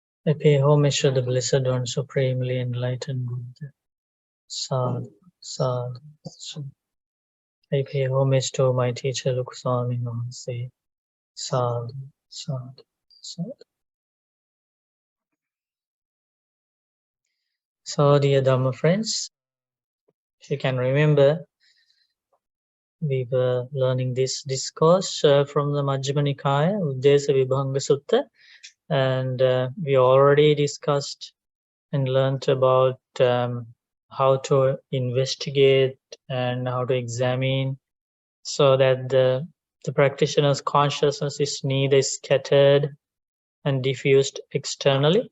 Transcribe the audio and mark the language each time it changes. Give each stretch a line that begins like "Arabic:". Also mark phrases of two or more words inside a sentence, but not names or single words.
English: I pay homage to the Blessed One, Supremely Enlightened Buddha.
Pali: Sadhu, sadhu, sadhu.
English: I pay homage to my teacher, Lukuswami Namaste.
Pali: Sadhu, sadhu, sadhu.
English: So, dear Dhamma friends, if you can remember, we were learning this discourse from the Majjhima Nikaya, Uddesavibhaṅgasutta, and we already discussed and learnt about how to investigate and how to examine so that the practitioner's consciousness is neither scattered and diffused externally.